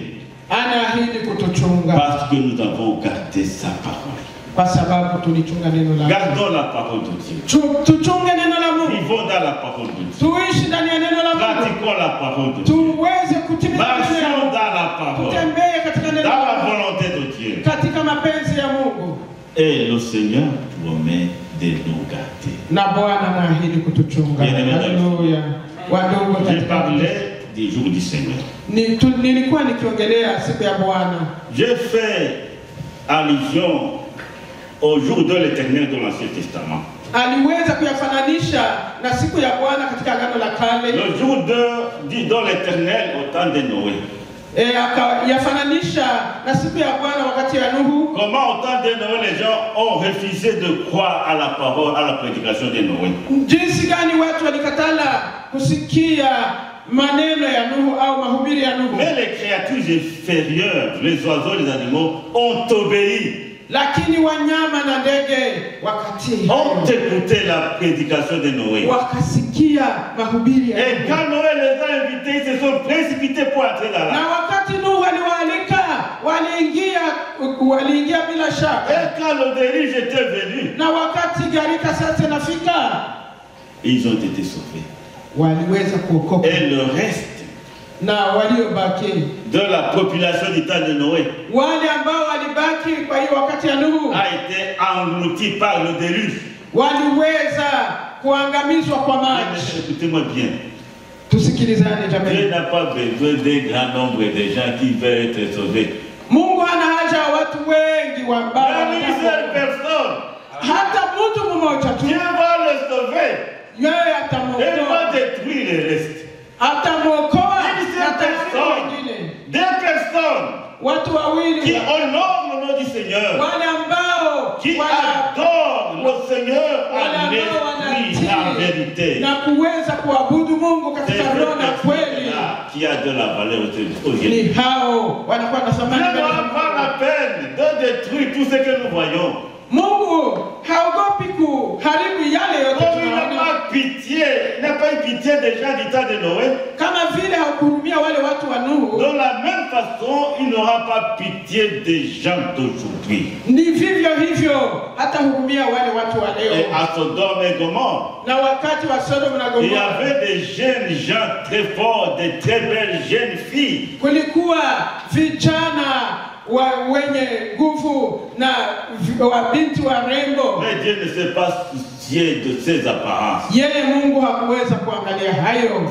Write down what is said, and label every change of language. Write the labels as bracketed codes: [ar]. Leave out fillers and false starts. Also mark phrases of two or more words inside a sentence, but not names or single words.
[sw] Anaahidi kutuchunga. [fr] Parce que nous avons gardé sa parole. [sw] Kwa sababu tulichunga neno la Mungu. [fr] Gardons la parole de Dieu. [sw] Tuchunge neno la Mungu. [fr] Vivons dans la parole de Dieu. [sw] Tuishi ndani ya neno la Mungu. [fr] Pratiquons la parole de Dieu. [sw] Tuweze kutimiza [fr] Marchons dans la parole. [sw] Tutembee katika neno [fr] Dans la [sw] la Mungu. [fr] volonté de Dieu. [sw] Katika mapenzi ya Mungu. [fr] Et le Seigneur promet de nous garder. [sw] Na Bwana anaahidi kutuchunga. Haleluya. Wadogo [fr] J'ai [sw] katika [fr] parlé du jour du Seigneur. [sw] nilikuwa nikiongelea siku ya Bwana. [fr] J'ai fait allusion au jour de l'Éternel dans l'Ancien Testament. [sw] Aliweza kuyafananisha na siku ya Bwana katika Agano la Kale. [fr] Le jour de l'Éternel au temps de Noé. [sw] Akayafananisha na siku ya Bwana wakati ya Nuhu. [fr] Comment au temps de Noé les gens ont refusé de croire à la parole, à la prédication de Noé. [sw] Jinsi gani watu walikatala kusikia maneno ya Nuhu au mahubiri ya Nuhu. [fr] Mais les créatures inférieures, les oiseaux, les animaux ont obéi. [sw] Lakini wanyama na ndege wakatii. [fr] Ont écouté la prédication de Noé. [sw] Wakasikia mahubiri ya [fr] Et quand Noé les a invités, ils se sont précipités pour entrer dans [sw] na [fr] l'arche. [sw] wakati Nuhu aliwaalika waliingia bila shaka. [fr] Et quand le déluge était venu, [sw] Na wakati gharika sasa inafika, [fr] ils ont été sauvés. [sw] waliweza kuokoka. [fr] Et le reste [sw] Na waliobaki, [fr] de la population du temps de Noé [sw] wale ambao walibaki kwa hiyo wakati ya Nuhu, [fr] a été englouti par le déluge. [sw] waliweza kuangamizwa kwa maji. [fr] Écoutez-moi bien. [sw] Tusikilizane [fr] Dieu [sw] jamani. [fr] n'a pas besoin d'un grand nombre de gens qui veulent être sauvés. [sw] Mungu hana haja ya watu wengi ambao [fr] Même une seule [sw] wanataka. [fr] personne, [sw] Hata mtu mmoja tu [fr] Dieu va le sauver. [sw] yeye [fr] Et [sw] atamwokoa. [fr] va détruire le reste. [sw] Atamwokoa [fr] Une [sw] na [fr] seule [sw] tayari [fr] personne, [sw] wengine. [fr] deux personnes [sw] Watu wawili [fr] qui honorent le nom du Seigneur, [sw] wale ambao [fr] qui adorent le Seigneur [sw] wale [fr] en [sw] ambao [fr] esprit, en vérité. [sw] wanatii na kuweza kuabudu Mungu [fr] C'est [sw] katika roho na kweli, [fr] celui-là qui a de la valeur aujourd'hui. [sw] ni hao wanakuwa na [fr] Dieu [sw] thamani mbele za [fr] n'aura pas la [sw] Mungu. [fr] peine de détruire tout ce que nous voyons. [sw] Mungu haogopi kuharibu yale yote [fr] Comme il n'a [sw] tunaona, [fr] pas pitié, il n'a pas eu pitié des gens du temps de Noé. [sw] kama vile haukuhurumia wale watu wa Nuhu, [fr] De la même façon, il n'aura pas pitié des gens d'aujourd'hui. [sw] ni vivyo hivyo hata hurumia wale watu wa [fr] Et [sw] leo. [fr] à Sodome et Gomorrhe, [sw] Na wakati wa Sodoma na [fr] il y [sw] Gomora [fr] avait des jeunes gens très forts, des très belles jeunes filles. [sw] kulikuwa vijana wenye nguvu na wabinti warembo. [fr] Mais Dieu ne s'est pas soucié de ces apparences. [sw] Yeye Mungu hakuweza kuangalia hayo.